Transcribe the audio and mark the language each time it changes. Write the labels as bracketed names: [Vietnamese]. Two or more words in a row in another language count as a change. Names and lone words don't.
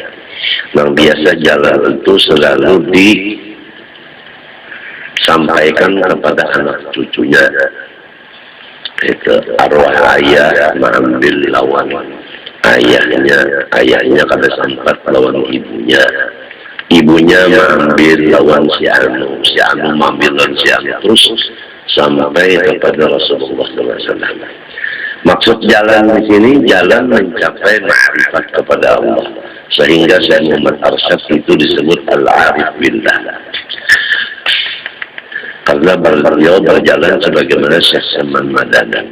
[Indonesian] Yang biasa jalan itu selalu disampaikan kepada anak cucunya. [Banjar] Itu arwah ayah mengambil lawan ayahnya kada sempat lawan ibunya. Ibunya mengambil lawan si Anu mengambil lawan si Anu, [Indonesian] terus sampai kepada Rasulullah SAW. Maksud jalan di sini jalan mencapai ma'rifat kepada Allah, sehingga Syekh Muhammad Arsyad itu disebut Al-Arif Billah, karena beliau berjalan sebagaimana Syekh Saman Madani.